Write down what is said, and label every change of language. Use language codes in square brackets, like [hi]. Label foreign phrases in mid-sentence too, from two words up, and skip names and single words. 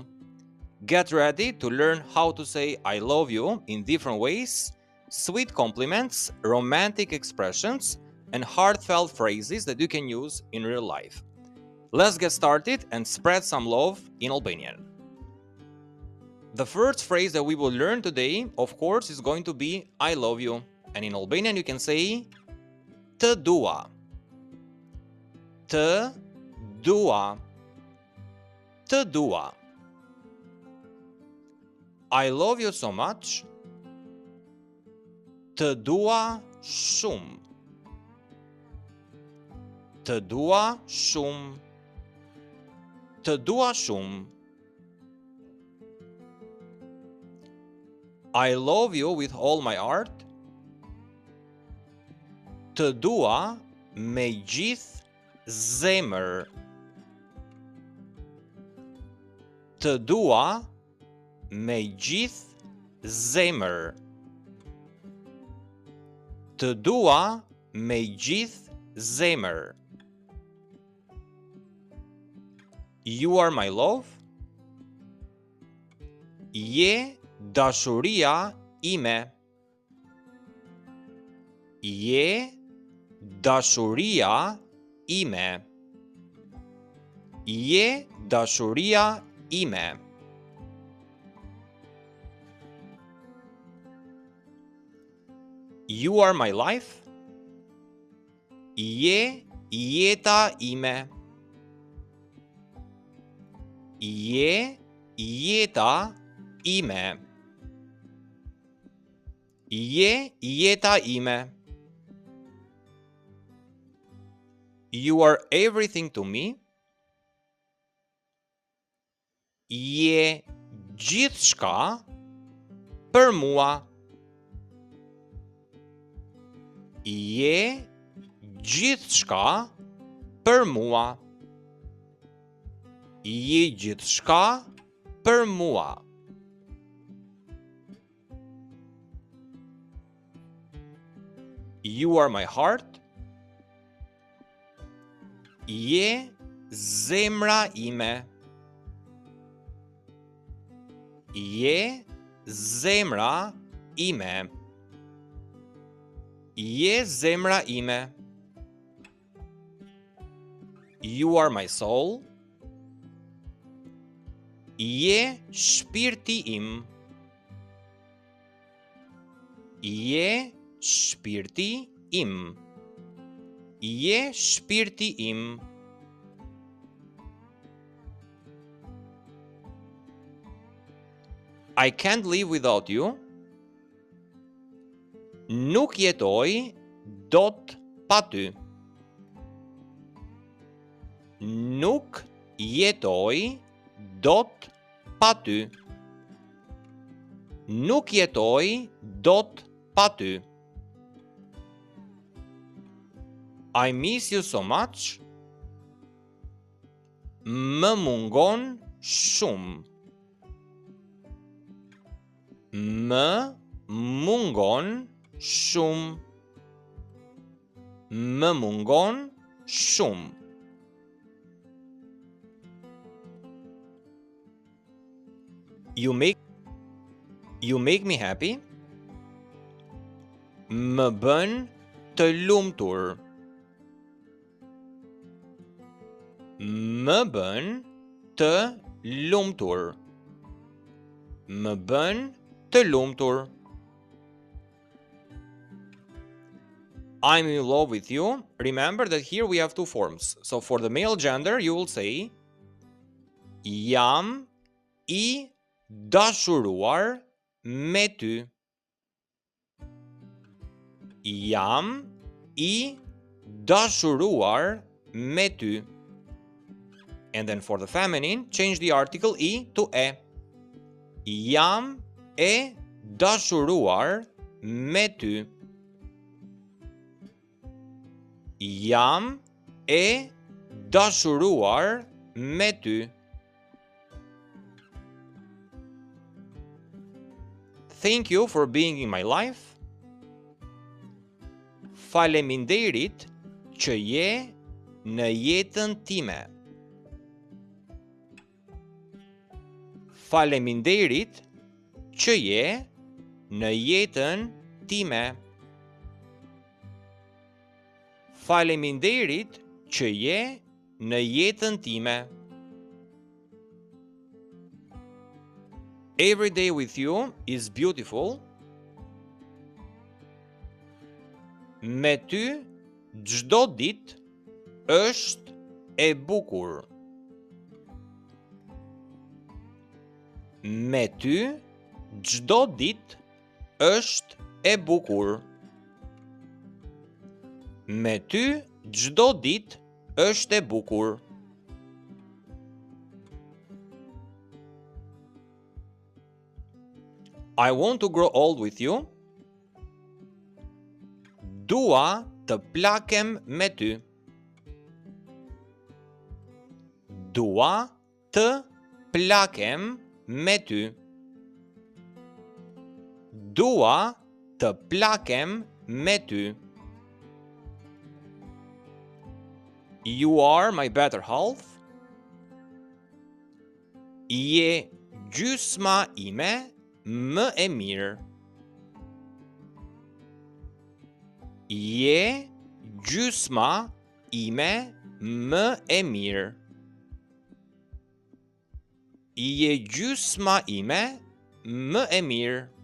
[en] Get ready to learn how to say I love you in different ways, sweet compliments, romantic expressions, and heartfelt phrases that you can use in real life. Let's get started and spread some love in Albanian. The first phrase that we will learn today, of course, is going to be I love you. And in Albanian you can say [sq] Të dua. Të dua. Të dua. [en] I love you so much. [sq] Të dua shumë. Të dua shumë. Të dua shumë. [en] I love you with all my heart. [sq] Të dua me gjithë zemër. Të dua me gjithë zemër. Të dua me gjithë zemër. [en] You are my love. [sq] Je dashuria ime. Je dashuria ime. Je dashuria ime. [en] You are my life. [sq] Je jeta ime. Je jeta ime. Je jeta ime. [en] You are everything to me. [sq] Je gjithçka për mua. Je gjithçka për mua. Je gjithçka për mua. [en] You are my heart. [sq] Je zemra ime. Je zemra ime. Je zemra ime. [en] You are my soul. [sq] Je shpirti im. Je shpirti im. Je shpirti im. [en] I can't live without you. [sq] Nuk jetoj dot pa ty. Nuk jetoj dot pa ty. Nuk jetoj dot pa ty. [en] I miss you so much. [sq] Më mungon shumë. Më mungon shumë. Më mungon shumë. [en] You make me happy. [sq] Më bën të lumtur. Më bën të lumtur. Më bën të lumtur. [en] I'm in love with you. Remember that here we have two forms. So for the male gender you will say [sq] Jam I dashuruar me ty. Jam I dashuruar me ty. [en] And then for the feminine, change the article I to e. [sq] Jam e dashuruar me ty. Jam e dashuruar me ty. [en] Thank you for being in my life. [sq] Faleminderit që je në jetën time. Faleminderit që je në jetën time. Faleminderit që je në jetën time. [en] Every day with you is beautiful. [sq] Me ty çdo ditë është e bukur. Me ty çdo ditë është e bukur. Me ty çdo ditë është e bukur. [en] I want to grow old with you. [sq] Dua të plakem me ty. Dua të plakem me ty. Dua të plakem me ty. [en] You are my better half. [sq] Je gjysma ime më e mirë. Je gjysma ime më e mirë. Je gjysma ime më e mirë.